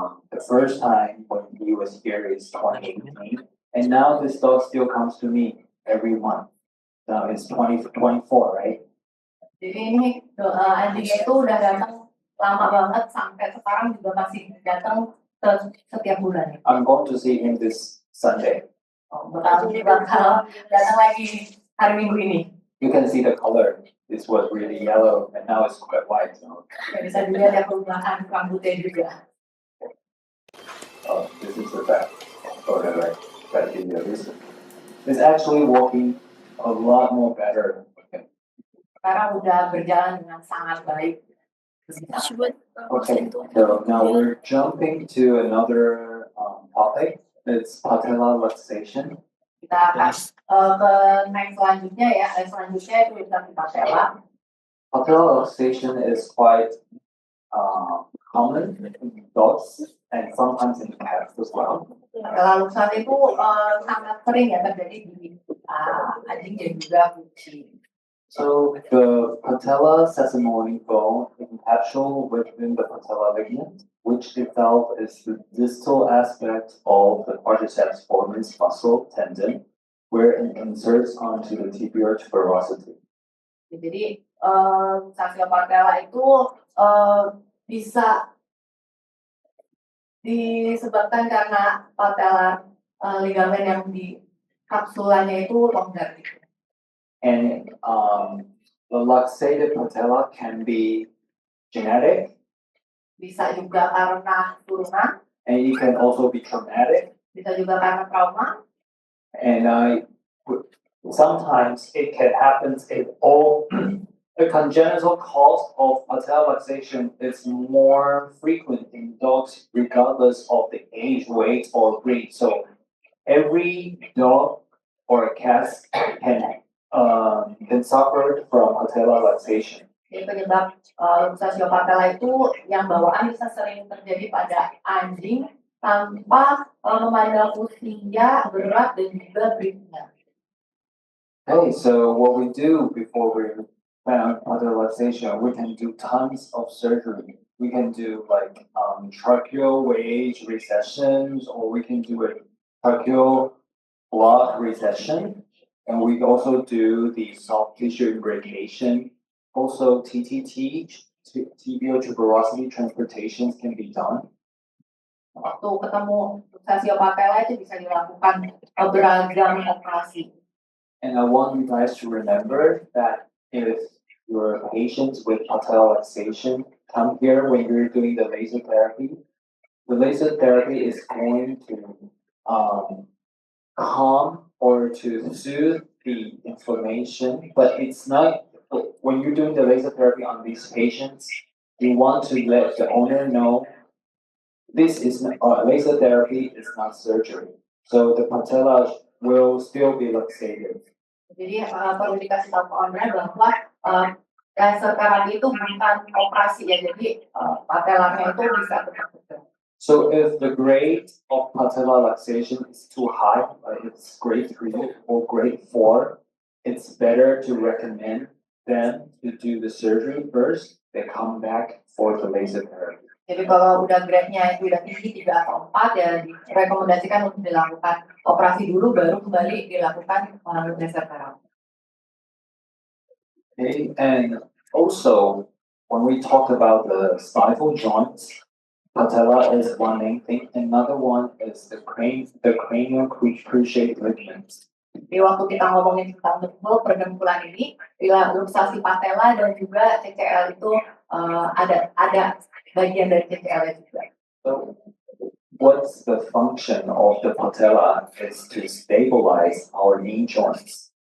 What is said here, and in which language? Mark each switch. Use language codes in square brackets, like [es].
[en] The first time when he was here is 2018, and now this dog still comes to me every month. Now it's 2024, right? [id] Jadi ini anjingnya itu udah datang lama banget sampai sekarang juga masih datang setiap bulan. [en] I'm going to see him this Sunday. [id] Bakal datang lagi hari Minggu ini. [en] You can see the color. This was really yellow, and now it's quite white. So. [id] Ya, bisa dilihat ya perubahan rambutnya juga. [en] Oh, this is the back. Oh, right. Back in the list. It's actually working a lot more better. [id] Sekarang udah berjalan dengan sangat baik. [en] Okay, so now we're jumping to another topic. It's patella luxation. [id] Kita akan ke next selanjutnya ya. Selanjutnya itu di patella. [en] Patella luxation is quite common in dogs and sometimes in cats as well. [id] Patella luxation itu sangat sering ya terjadi di anjing dan juga kucing. [en] So the patella sesamoid bone encapsulated within the patella ligament, which itself is the distal aspect of the quadriceps foramis muscle tendon, where it inserts onto the tibial tuberosity. [id] Jadi fascia patella itu bisa disebabkan karena patella ligamen yang di kapsulanya itu longgar. [en] And the luxated patella can be genetic. [id] Bisa juga karena turunan. [en] And it can also be traumatic. [id] Bisa juga karena trauma. [en] And sometimes it can happen if all the congenital cause of patella luxation is more frequent in dogs regardless of the age, weight, or breed. So every dog or cat can suffer from patella luxation. [id] Jadi penyebab luxatio patella itu yang bawaan bisa sering terjadi pada anjing tanpa memandang usia, berat, dan juga breednya. [en] Hey, so what we do before we plan on patella luxation, we can do tons of surgery. We can do like tracheal wage recessions, or we can do a tracheal block recession. And we also do the soft tissue imbrication. Also, TTT, tibial tuberosity transplantations can be done. [id] Waktu ketemu luxatio patella itu bisa dilakukan beragam operasi. [en] And I want you guys to remember that if your patients with patella luxation come here when you're doing the laser therapy is going to calm or to soothe the inflammation, but it's not. When you're doing the laser therapy on these patients, you want to let the owner know this is laser therapy is not surgery. So the patella will still be luxated. [id] Jadi perlu dikasih tahu ke owner bahwa laser terapi itu bukan operasi ya, jadi patellanya itu bisa tetap. [en] So if the grade of patella luxation is too high, like it's grade 3 or grade 4, it's better to recommend them to do the surgery first, then come back for the laser therapy. [id] Jadi kalau udah grade-nya itu udah tinggi 3 atau 4 ya direkomendasikan untuk dilakukan operasi dulu baru kembali dilakukan laser terapi. [en] Okay, and also when we talk about the stifle joints, patella is one main thing. Another one is the cranial cruciate ligaments. [id] Di waktu kita ngomongin tentang bentuk pergempulan ini, luxasi patella dan juga CCL itu ada bagian dari CCL juga. [en] So, what's the function of the patella is to stabilize our knee joints.